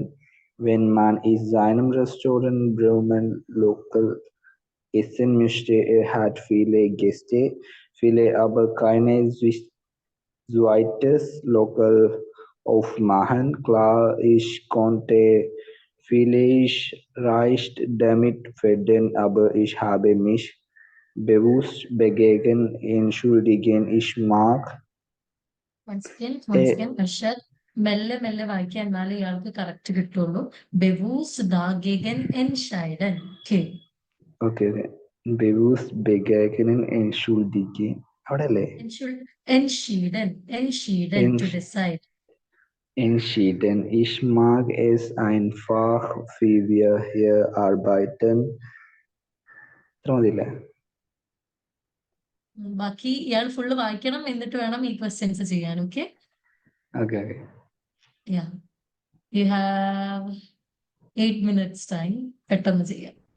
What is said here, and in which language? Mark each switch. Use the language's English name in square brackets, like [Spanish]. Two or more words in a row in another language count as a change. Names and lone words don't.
[German] Wenn man in seinem Restaurant Bremen Local essen möchte, er hat viele Gäste, viele aber keine zweites Lokal aufmachen. Klar, ich konnte vielleicht damit verdienen, aber ich habe mich bewusst dagegen entschuldigen. Ich mag [English] Once again, äh, [Malayalam] അർഷദ് മെല്ലെ മെല്ലെ വായിക്കാൻ, എന്നാലേ ഇയാൾക്ക് കറക്റ്റ് കിട്ടുള്ളൂ. [German] bewusst dagegen entschieden. Okay. okay, bewusst dagegen entschuldigen. [Malayalam] അവിടെ അല്ലേ? [German] Entschieden. Entschieden [English] to decide. [German] Entschieden. Ich mag es einfach, wie wir hier arbeiten. [Malayalam] ഇത്ര മതിയില്ലേ? ബാക്കി ഇയാൾ ഫുള്ള് വായിക്കണം, എന്നിട്ട് വേണം ഈ ക്വസ്റ്റ്യൻസ് ചെയ്യാൻ. ഓക്കെ. [English] Okay. Yeah. You have 8 minutes time. [Malayalam] പെട്ടെന്ന് ചെയ്യാം.